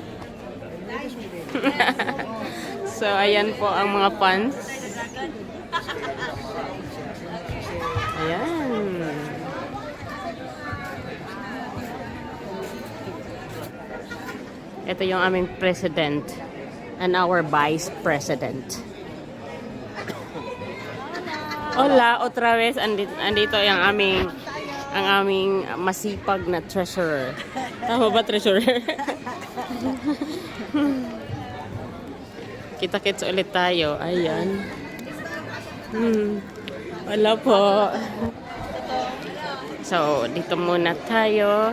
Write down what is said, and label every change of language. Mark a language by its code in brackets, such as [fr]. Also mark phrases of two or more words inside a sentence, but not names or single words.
[tl] So, ayan po ang mga fans. Ayan. Ito yung aming [en] president and our vice president. [es] Hola, otra vez [tl] andito yung ang aming masipag na treasurer. Tama ba, treasurer? Kita-kits ulit tayo. Ayan. Wala po. So, dito muna tayo.